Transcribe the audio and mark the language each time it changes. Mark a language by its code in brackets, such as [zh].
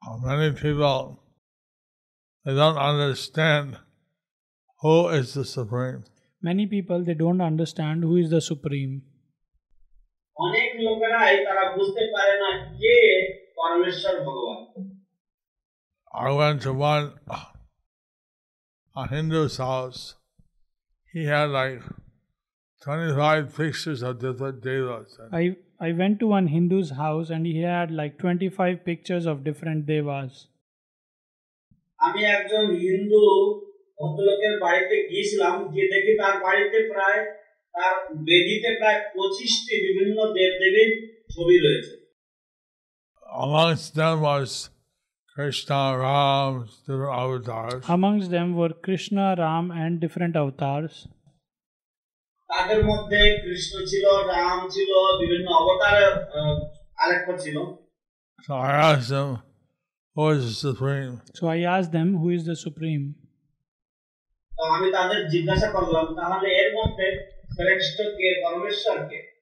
[en] Many people, they don't understand who is the Supreme. Many people, they don't understand who is the Supreme. [bn] অনেক লোকেরাই তারা বুঝতে পারে না কে পরমেশ্বর ভগবান। [en] I went to a Hindu's house. He had like 25 pictures of different devas. I went to one Hindu's house and he had like 25 pictures of different devas. [bn] আমি একজন হিন্দু ভদ্রলোকের বাড়িতে গিয়েছিলাম, গিয়ে দেখি তার বাড়িতে প্রায় তার বেদিতে প্রায় 25টি বিভিন্ন দেবদেবীর ছবি রয়েছে। [en] Amongst them was Krishna, Ram, different avatars. Amongst them were Krishna, Ram and different avatars. [bn] তাদের মধ্যে কৃষ্ণ ছিল, রাম ছিল, বিভিন্ন অবতার আরেকটা ছিল। [en] So I asked them, who is the Supreme? So I asked them, who is the Supreme? [bn] তো আমি তাদের জিজ্ঞাসা করলাম, তাহলে এর মধ্যে শ্রেষ্ঠ কে, পরমেশ্বর কে?